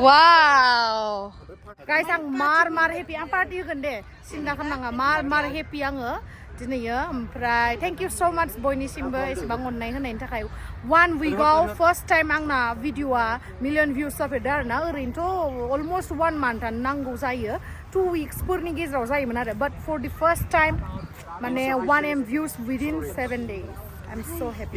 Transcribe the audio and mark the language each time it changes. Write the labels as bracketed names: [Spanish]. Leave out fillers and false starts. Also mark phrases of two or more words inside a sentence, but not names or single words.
[Bodo] Wow. Guys, ang mar happy ang party hoगोन दे सिन्था खालामनाङा mar happy आङो दिनैयो ओमफ्राय [English] thank you so much [Bodo] बयनिसिमबो एसेबां अननाय होनायनि थाखाय 1 weekआव [English] first time [Bodo] आंना भिडिअआ [English] million views [Bodo] जाफेरदों आरोना ओरैनोथ' [English] almost 1 month [Bodo] आनो नांगौ जायो 2 weeks फोरनि गेजेराव जायोमोन आरो [English] but for the first time [Bodo] माने [English] 1M views within 7 days I'm so happy